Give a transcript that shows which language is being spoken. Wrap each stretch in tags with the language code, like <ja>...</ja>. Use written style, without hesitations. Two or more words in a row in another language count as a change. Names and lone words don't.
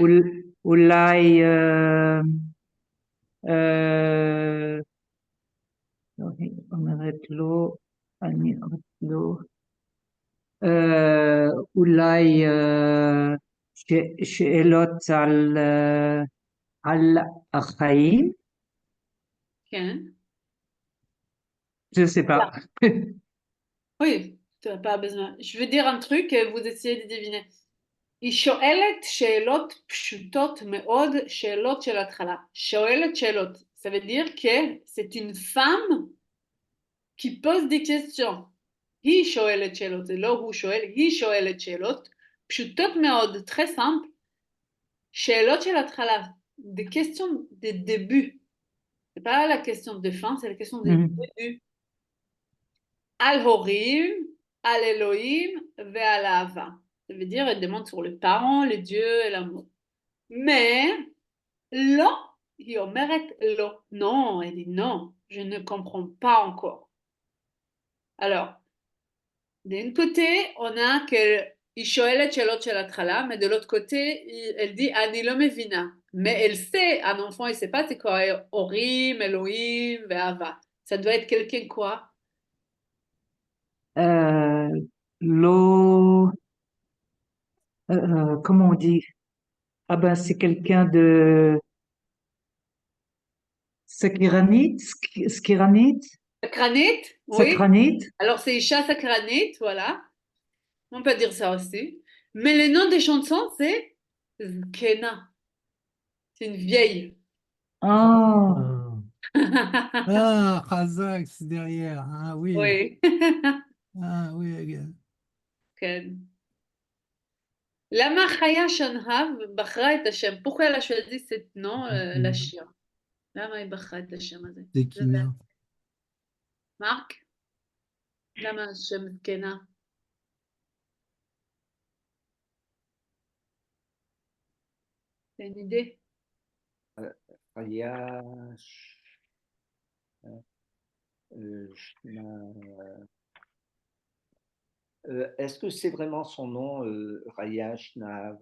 <he>אולי אה, לא, היא אומרת לא, אני אומרת לא, אולי שאלות על החיים? כן.</he> <fr>Je sais pas. Oui, tu n'as pas besoin. Je veux dire un truc et vous essayez de deviner.</fr> <he>היא שואלת שאלות פשוטות מאוד, שאלות של התחלה. שואלת שאלות.</he> <fr>Ça veut dire que c'est une femme qui pose des questions.</fr> <he>היא שואלת שאלות, זה לא הוא שואל, היא שואלת שאלות פשוטות מאוד,</he> <fr>très simple.</fr> <he>שאלות של התחלה,</he> <fr>des questions de début. C'est pas la question de fin, c'est la question de début.</fr> <he>על הורים, על אלוהים ועל אהבה.</he> <fr>Ça veut dire, elle demande sur les parents, les dieux et l'amour. Mais,</fr> <he>לא, היא אומרת לא.</he> <fr>Non, elle dit non, je ne comprends pas encore. Alors, d'un côté, on a qu'elle</fr> <he>שואלת שאלות של התחלה,</he> <fr>mais de l'autre côté, elle dit,</fr> <he>אני לא מבינה.</he> <fr>Mais elle sait, un enfant, il sait pas c'est quoi,</fr> <he>הורים, אלוהים ואהבה.</he> <fr>Ça doit être quelqu'un quoi? L'eau, comment on dit? Ah ben, c'est quelqu'un de Sakiranite, Skiranite, Sakranit, oui. Sakranite. Alors c'est</fr> <he>אישה סקרנית,</he> <fr>voilà. On peut dire ça aussi. Mais le nom des chansons, c'est Zkena. C'est une vieille. Ah, Ah, Khazak, c'est derrière. Ah oui. Oui. Ah oui.</fr> <he>כן. למה חיה שנהב בחרה את השם?</he> <fr>Pourquoi elle a choisi ce nom,</fr> <he>לשיר? למה היא בחרה את השם הזה? Zekina. מרק? למה השם זקנה?</he> <fr>t'as une idée? Il y a Est-ce que c'est vraiment son nom, Raya Shnahav?</fr>